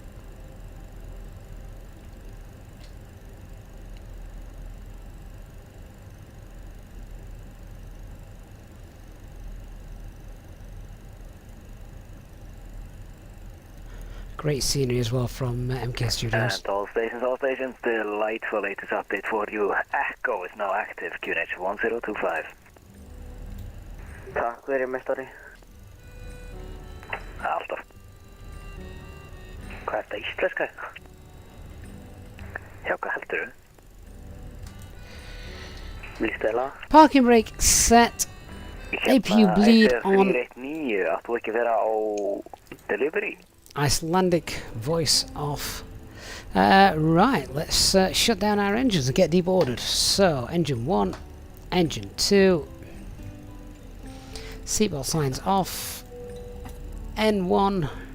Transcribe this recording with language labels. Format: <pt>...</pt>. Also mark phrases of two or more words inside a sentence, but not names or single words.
<en>Great scenery as well from MK Studios. And all stations, delightful latest update for you. Echo is now active, QNH 1025.</en> <is>Takk fyrir meistari. Alltaf. Hvað er þetta íslenska? Já, hvað heldur þú? Listela?</is> <en>Parking brake set. APU bleed on. 319,</en> <is>áttu ekki vera á delivery?</is> <en>Icelandic voice off. Right, let's shut down our engines and get deboarded. So, engine 1, engine 2, seatbelt signs off, N1.</en>